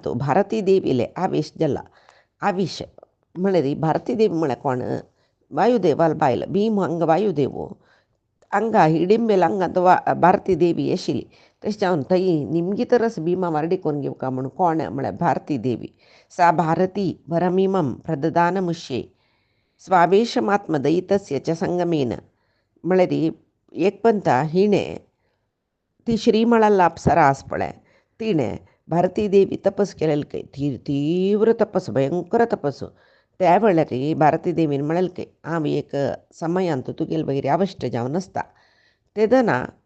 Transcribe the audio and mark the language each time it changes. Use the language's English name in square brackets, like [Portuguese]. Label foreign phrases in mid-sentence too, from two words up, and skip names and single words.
[Konkani] भारती देवीले आवेश जाला आवेश म्हळ्यार भारती देवी म्हळ्यार कोण वायुदेवाल बायल भीम हांगा वायुदेव हांगा हिडिंबेल हांगांत भारती देवी आशिल्ली तशें जावन थंय निमगी तरस भिमा वार्डेकून घेवका म्हूण कोण म्हळ्यार भारती देवी सा भारती [Sanskrit] वरमिमं प्रददानमुष्ये स्वावेशमात्मदयितस्य च संगमेन [Konkani] म्हळ्यार एक पंता हिणें ती श्री म्हळ्यार अप्सरा आस पळय तिणें भारती देवी तपस केलेली तीव्र तपस भयंकर तपस त्या वेळार भारती देवीन म्हळेलें हांव एक समयांत तुगेले वयर अवश्ट जावन आसता तेदना